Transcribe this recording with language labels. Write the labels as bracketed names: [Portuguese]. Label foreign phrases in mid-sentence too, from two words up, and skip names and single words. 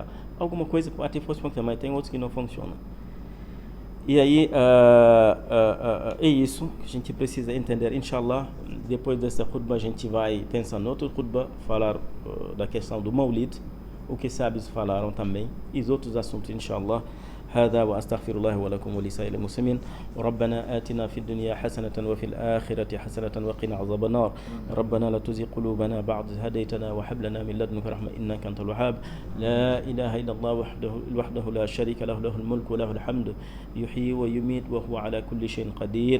[Portuguese] Alguma coisa até pode funcionar, mas tem outros que não funcionam. E aí é isso que a gente precisa entender. Inshallah, depois dessa khutbah a gente vai pensar no outro khutbah, falar da questão do Maulid, o que sábios falaram também, e os outros assuntos, inshallah. [Arabic] هذا وأستغفر الله ولكم ولسائر المسلمين. ربنا آتنا في الدنيا حسنة وفي الآخرة حسنة وقنا عذاب النار. ربنا لا تزغ قلوبنا بعد إذ هديتنا وهب لنا من لدنك رحمة إنك أنت الوهاب. لا إله إلا الله وحده لا شريك له، له الملك وله الحمد يحيي ويميت وهو على كل شيء قدير.